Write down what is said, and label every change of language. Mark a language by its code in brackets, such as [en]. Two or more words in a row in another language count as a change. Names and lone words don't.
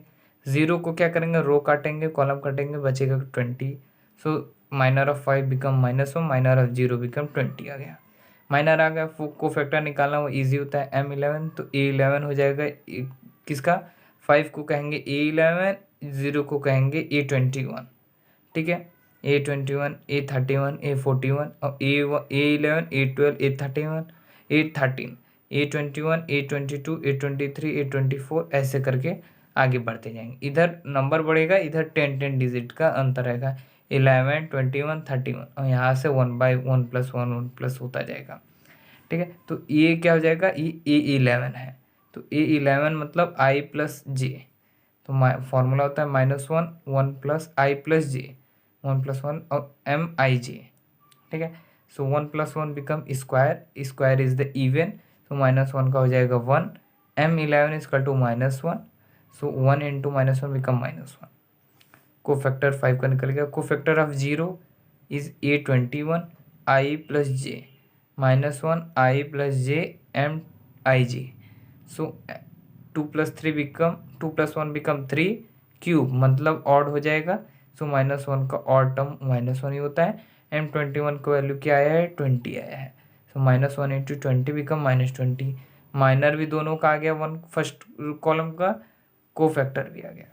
[hi] 0 को क्या करेंगे, रो काटेंगे, कॉलम काटेंगे, बचेगा 20, [en] so minor of 5 become -1, minor of 0 become 20 [hi] आ गया। माइनर आ गया, कोफैक्टर निकालना वो इजी होता है, M11, तो A11 हो जाएगा किसका, 5 को कहेंगे A11, 0 को कहेंगे A21। ठीक है, A21, A31, A41 और A11, A12, A31, A13, A21, A22, A23, A24, ऐसे करके आगे बढ़ते जाएंगे। इधर नंबर बढ़ेगा, इधर 10 डिजिट का अंतर रहेगा, 11, 21, 31, और यहाँ से 1/1 + 1 1 प्लस होता जाएगा। ठीक है, तो ये क्या हो जाएगा, ये A11 है, तो A11 मतलब I प्लस जे, तो फॉर्मूला होता है -1 1 + I + j, 1 + 1 और MIJ। ठीक है, [en] so 1 + 1 become square, square is the even, [hi] तो -1 का हो जाएगा 1, [en] M11 is equal to -1, so 1 × -1 become -1. [hi] कोफैक्टर 5 का निकल गया। [en] cofactor of 0 is A21 [hi] I + j, -1 I + j MIJ, [en] so 2 + 3 become 2 + 1 become 3 cube, [hi] मतलब ऑड हो जाएगा, सो -1 का ऑड टर्म -1 ही होता है। M21 का वैल्यू क्या आया है, 20 आया है, [en] so -1 × 20 become -20. [hi] माइनर भी दोनों का आ गया, 1 [en] first column [hi] का, कोफैक्टर भी आ गया।